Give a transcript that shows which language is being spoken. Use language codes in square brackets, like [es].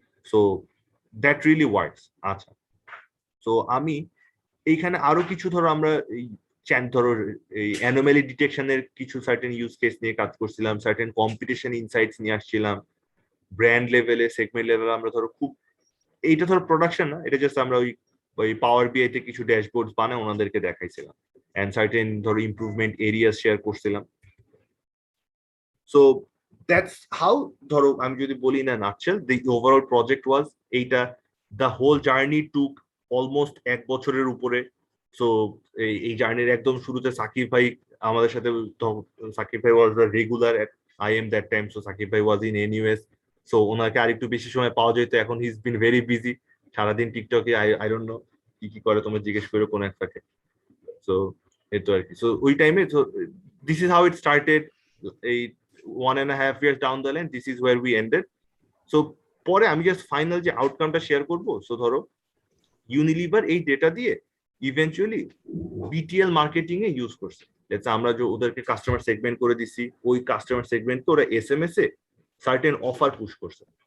[en] So that really works. [bn] আচ্ছা, so আমি এইখানে আরো কিছু ধরো আমরা এই ধরো এই অ্যানোমালি ডিটেকশনের কিছু সার্টেন ইউজ কেস নিয়ে কাজ করছিলাম, সার্টেন কম্পিটিশন ইনসাইটস নিয়ে আসছিলাম, ব্র্যান্ড লেভেলে, সেগমেন্ট লেভেলে আমরা ধরো খুব, এইটা ধরো প্রোডাকশন না, এটা জাস্ট আমরা ওই পাওয়ার বিআই তে কিছু ড্যাশবোর্ড বানায় ওনাদেরকে দেখাইছিলাম, and certain ধরো improvement areas share করছিলাম। [en] So that's how [bn] ধরো আমি যদি বলি না [en] nutshell, the overall project was এইটা, the whole journey took almost 1 [bn] বছরের উপরে। So এই জার্নির একদম শুরুতে সাকিব ভাই আমাদের সাথে, সাকিব ভাই [en] was the regular at IM that time, [bn] so Shakib ভাই [en] was in NUS, [bn] so ওনাকে আরেকটু বেশি সময় পাওয়া যেত। এখন [en] he's been very busy, [bn] সারাদিন টিকটকে, [en] I don't know [bn] কি করে, তোমরা জিজ্ঞেস করো কোন এক ফাঁকে। So এই তো আর কি। সো ওই টাইমে [en] This is how it started. এই 1.5 years down the line, this is where we ended. [bn] So পরে আমি জাস্ট ফাইনাল যে আউটকামটা শেয়ার করব। সো ধরো ইউনিলিভার এই ডেটা দিয়ে ইভেন্চুয়ালি বিটিএল মার্কেটিং এ ইউজ করছে। লেটস আমরা যে ওদেরকে কাস্টমার সেগমেন্ট করে দিছি, ওই কাস্টমার সেগমেন্টকে ওরা SMS a certain offer push করছে।